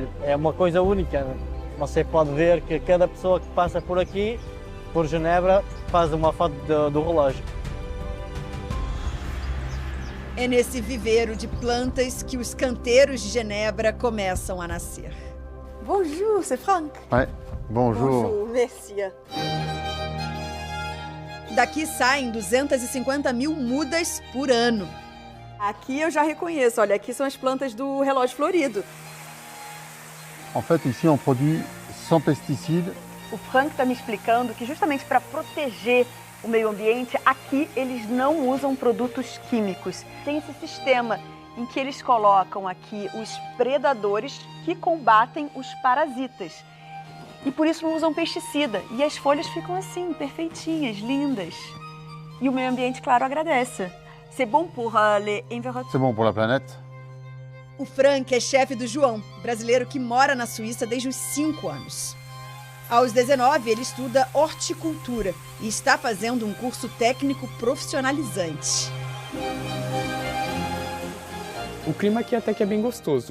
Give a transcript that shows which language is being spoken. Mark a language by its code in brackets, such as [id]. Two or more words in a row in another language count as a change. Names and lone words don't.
[pt] É uma coisa única. Você pode ver que cada pessoa que passa por aqui, por Genebra, faz uma foto do relógio. É nesse viveiro de plantas que os canteiros de Genebra começam a nascer. [fr] Bonjour, c'est Franck. Ouais, bonjour. Bonjour, merci. [pt] Daqui saem 250 mil mudas por ano. Aqui eu já reconheço, olha, aqui são as plantas do relógio florido. [fr] En fait, ici, on produit sans pesticides. [pt] O Frank está me explicando que justamente para proteger o meio ambiente, aqui eles não usam produtos químicos. Tem esse sistema em que eles colocam aqui os predadores que combatem os parasitas. E por isso não usam pesticida. E as folhas ficam assim, perfeitinhas, lindas. E o meio ambiente, claro, agradece. [fr] C'est bon pour l'environnement. C'est bon pour la planète. [pt] O Frank é chefe do João, brasileiro que mora na Suíça desde os 5 anos. Aos 19, ele estuda horticultura e está fazendo um curso técnico profissionalizante. O clima aqui até que é bem gostoso.